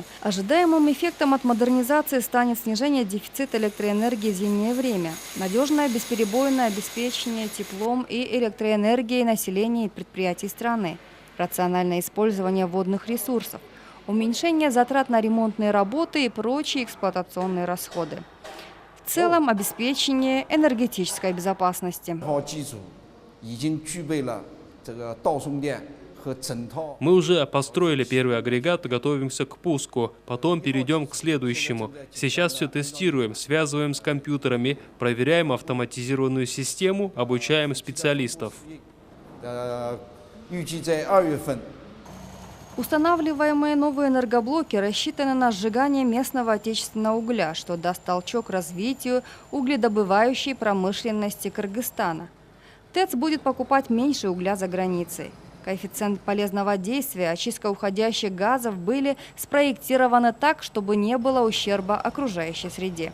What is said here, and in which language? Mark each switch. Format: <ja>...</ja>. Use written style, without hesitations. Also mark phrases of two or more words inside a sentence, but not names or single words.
<ru>Ожидаемым эффектом от модернизации станет снижение дефицита электроэнергии в зимнее время, надежное бесперебойное обеспечение теплом и электроэнергией населения и предприятий страны. рациональное использование водных ресурсов, уменьшение затрат на ремонтные работы и прочие эксплуатационные расходы. В целом, обеспечение энергетической безопасности.</ru> <zh>套技术已经具备了这个倒送电和整套。</zh> <ru>Мы уже построили первый агрегат, готовимся к пуску, потом перейдем к следующему. Сейчас все тестируем, связываем с компьютерами, проверяем автоматизированную систему, обучаем специалистов.</ru> <zh>预计在2月份。</zh> <ru>Устанавливаемые новые энергоблоки рассчитаны на сжигание местного отечественного угля, что даст толчок развитию угледобывающей промышленности Кыргызстана. ТЭЦ будет покупать меньше угля за границей. Коэффициент полезного действия, очистка уходящих газов были спроектированы так, чтобы не было ущерба окружающей среде.</ru>